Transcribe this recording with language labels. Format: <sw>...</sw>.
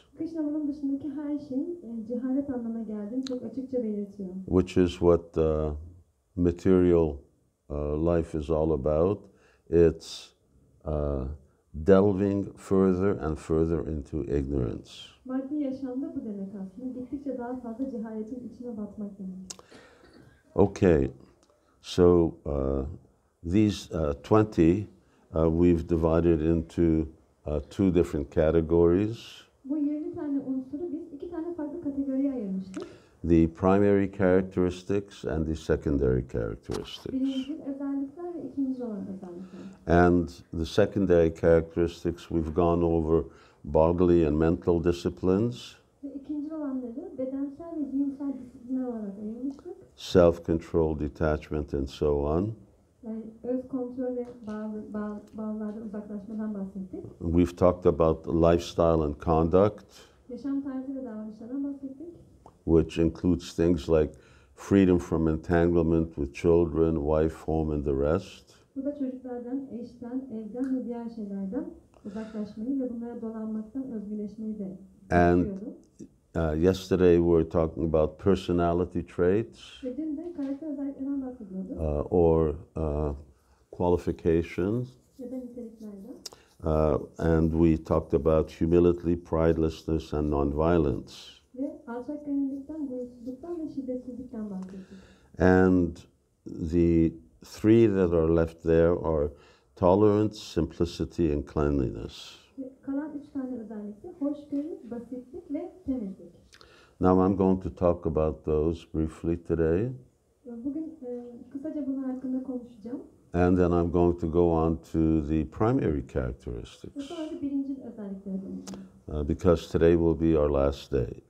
<tr>Krishna bunun dışındaki her şeyin cehalet anlamına geldiğini çok açıkça belirtiyor.</tr> <en>Which is what material life is all about. It's delving further and further into ignorance.</en> <tr>Maddi yaşamda bu demek aslında. Gittikçe daha fazla cehaletin içine batmak demek.</tr> <en>Okay, so these 20 we've divided into two different categories.</en> <tr>Bu 20 tane unsuru biz iki tane farklı kategoriye ayırmıştık.</tr> <en>The primary characteristics and the secondary characteristics.</en> <tr>Birincil özellikler ve ikinci olan özellikler.</tr> <en>And the secondary characteristics we've gone over bodily and mental disciplines,</en> <tr>Ve ikinci olanları bedensel ve zihinsel disiplinler olarak ayırmıştık.</tr> <en>self-control, detachment, and so on.</en> <tr>Yani öz kontrol ve bağlardan uzaklaşmadan bahsettik.</tr> <en>We've talked about lifestyle and conduct,</en> <tr>Yaşam tarzı ve davranışlardan bahsettik.</tr> <en>which includes things like freedom from entanglement with children, wife, home, and the rest.</en> <tr>Bu da çocuklardan, eşten, evden ve diğer şeylerden uzaklaşmayı ve bunlara dolanmaktan özgürleşmeyi de</tr> <en>And</en> <tr>istiyordu.</tr> <en>yesterday we were talking about personality traits</en> <tr>Ve dün de karakter özelliklerinden bahsediyorduk.</tr> <en>or qualifications.</en> <tr>Ya da niteliklerden.</tr> <en>And we talked about humility, pridelessness, and nonviolence.</en> <tr>Ve alçak gönüllülükten, gurursuzluktan ve şiddetsizlikten bahsettik.</tr> <en>And the three that are left there are tolerance, simplicity, and cleanliness.</en> <tr>Ve kalan 3 tane özellikle hoşgörü, basitlik ve temizlik.</tr> <en>Now I'm going to talk about those briefly today,</en> <tr>Bugün kısaca bunun hakkında konuşacağım.</tr> <en>and then I'm going to go on to the primary</en> <tr>Ve</tr> <en>characteristics,</en> <tr>sonra da birincil özelliklere döneceğim.</tr> <en>because today will be our last day.</en>